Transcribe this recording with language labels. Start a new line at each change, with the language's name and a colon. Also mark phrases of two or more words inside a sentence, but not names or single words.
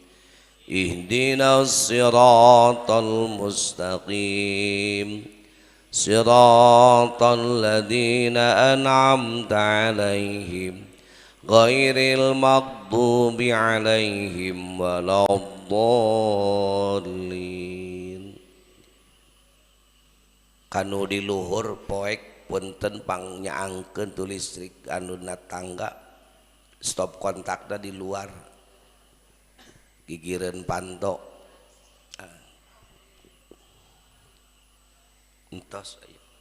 Arabic: اهدنا الصراط المستقيم. صراط الذين أنعمت عليهم غير المغضوب عليهم ولا الضالين.
Sundanese: Kanu di luhur poek punten pangnyaangkeun tu listrik anu na tangga, stop kontakna di luar, gigireun panto entos aya.